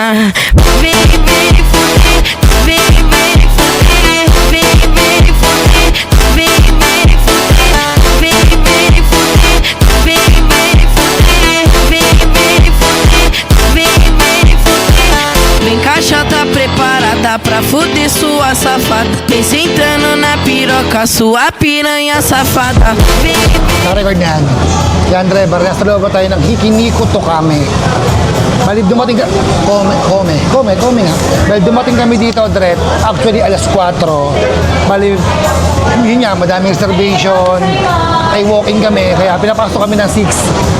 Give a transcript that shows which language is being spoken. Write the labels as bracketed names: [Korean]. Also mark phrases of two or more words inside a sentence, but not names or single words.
[Portuguese] Vem, vem fuder, vem, vem fuder, vem, vem fuder, vem, vem fuder, vem, vem fuder, vem, vem fuder, vem, vem fuder, vem, vem fuder. Vem caixa, tá preparada pra fuder sua safada. Vem sentando na piroca, sua piranha safada. Vem. [Filipino] Naka-record niyan. Yan, Dre, barya sa loob tayo ng Hikiniko Tokame. Bali, dumating ka... Kome nga. Bali, dumating kami dito, Dre. Actually, alas 4. Bali, yun nga, madaming reservation. Ay walking kami, kaya pinapasok kami ng 6.